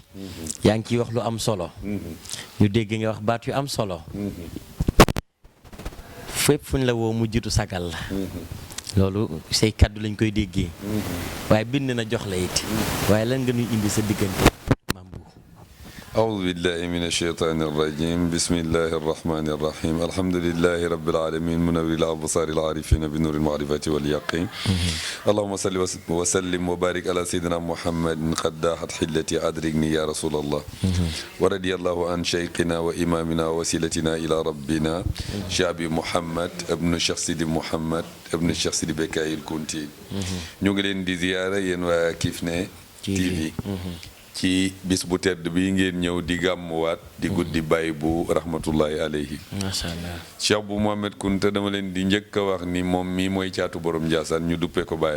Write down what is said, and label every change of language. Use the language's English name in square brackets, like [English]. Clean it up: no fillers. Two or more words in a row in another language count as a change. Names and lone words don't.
[Wolof] yaa ngi ciy wax lu am solo. ñu dégg nga wax baat yu am solo. fépp fu ñu la woo mu jiitu sagal la. loolu say kàddu lañ koy déggee. waaye bind na jox la it. waaye lan nga ñuy indi sa diggante Mame Bou. [Arabic] أعوذ بالله من الشيطان الرجيم بسم الله الرحمن الرحيم الحمد لله رب العالمين منور الأبصار العارفين بنور المعرفة واليقين اللهم صل وسلم وبارك على سيدنا محمد قد داحت حلتي أدركني يا رسول الله ورضي الله عن شيخنا وإمامنا ووسيلتنا إلى ربنا شعبي محمد ابن الشيخ سيدي محمد ابن الشيخ سيدي بكاي الكونتي [Wolof] ñu ngi leen di ziyaara yéen waa Kifne TV ci bis bu tedd bi ngeen ñëw di gàmmuwaat di guddi Baye Bou [Arabic] رحمة الله عليه. ما شاء الله [Wolof] Cheikh Bou Mohamed Kounta dama leen di njëkk a wax ni moom mii mooy caatu borom Ndiassane ñu duppee ko baayam.